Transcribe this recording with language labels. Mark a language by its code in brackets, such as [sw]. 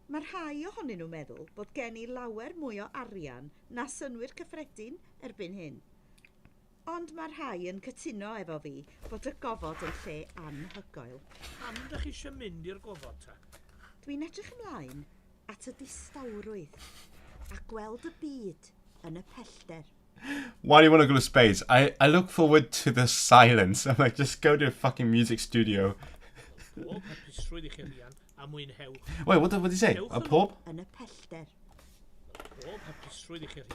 [cy] Mae rhai ohonyn nhw'n meddwl bod gen i lawer mwy o arian na synwyr cyffredin erbyn hyn. Ond mae rhai yn cytuno efo fi bod y gofod yn lle anhygoel. Pam da chi eisiau mynd i'r gofod ta? Dwi'n edrych ymlaen at y distawrwydd a gweld y byd yn y pellter. [en] Why do you want to go to space? I look forward to the silence. I'm like, just go to a fucking music studio. [cy] Pob hapusrwydd i chi rian a mwynhewch. [en] Wait, what did he say? [cy] A pob? Yn y pellter. Pob hapusrwydd i chi rian